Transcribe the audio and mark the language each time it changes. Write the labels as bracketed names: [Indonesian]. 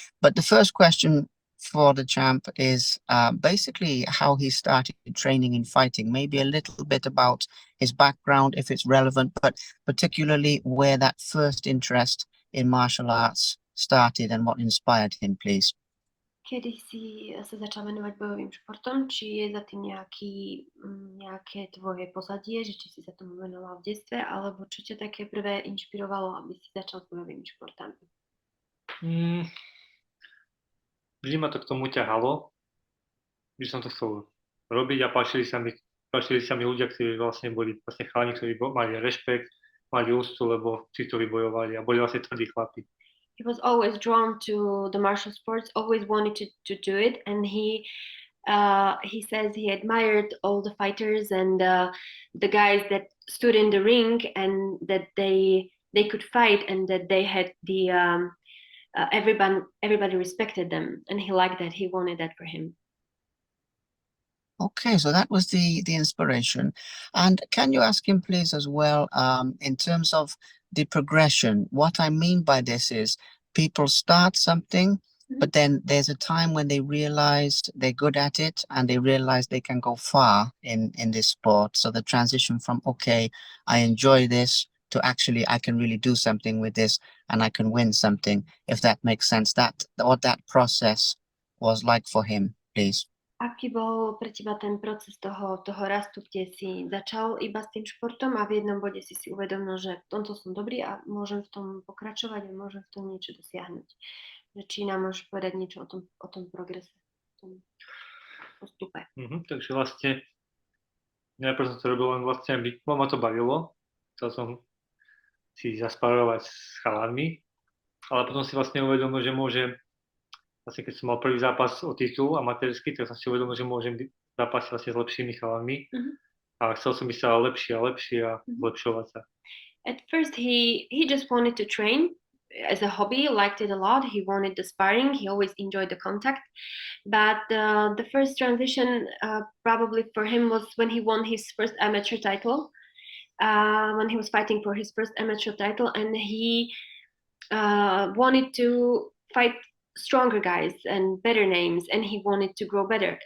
[English] But the first question for the champ is basically how he started training in fighting, maybe a little bit about his background, if it's relevant, but particularly where that first interest in martial arts started and what inspired him, please. [Slovak] Kedy si sa začal venovať bojovým športom? Či je za tým nejaké tvoje pozadie, že či si sa tomu venoval v detstve, alebo čo ťa také prvé inšpirovalo, aby si začal s bojovými športami? Vždy ma to k tomu ťahalo, že som to chcel robiť a páčili sa mi ľudia, ktorí vlastne boli chalani, ktorí mali rešpekt, mali úctu, lebo si to vybojovali a boli vlastne tvrdí chlapi. [English] He was always drawn to the martial sports, always wanted to do it, and he says he admired all the fighters and the guys that stood in the ring and that they could fight and that they had the everybody respected them, and he liked that. He wanted that for him. Okay, so that was the inspiration. And can you ask him, please, as well, in terms of the progression? What I mean by this is people start something, but then there's a time when they realize they're good at it and they realize they can go far in this sport. So the transition from, okay, I enjoy this, to actually I can really do something with this and I can win something, if that makes sense. What that process was like for him, please. [Slovak] Aký bol pre teba ten proces toho rastu, kde si začal iba s tým športom a v jednom bode si uvedomil, že v tomto som dobrý a môžem v tom pokračovať a môžem v tom niečo dosiahnuť. Že či nám môžeš povedať niečo o tom progrese, o tom postupe. Takže vlastne najprv som to robil len vlastne, aby ma to bavilo. Chcel som si zaspárovať s chalánmi, ale potom si vlastne uvedomil, že môžem. Vlastne keď som mal prvý zápas o titul amatérsky, tak som si uvedomil, že môžem zápasiť vlastne s lepšími chalami. A chcel som byť sa lepší a zlepšovať sa. [English] At first he just wanted to train as a hobby, liked it a lot. He wanted the sparring, he always enjoyed the contact. But the first transition probably for him was when he won his first amateur title. When he was fighting for his first amateur title, and he wanted to fight stronger guys and better names, and he wanted to grow better.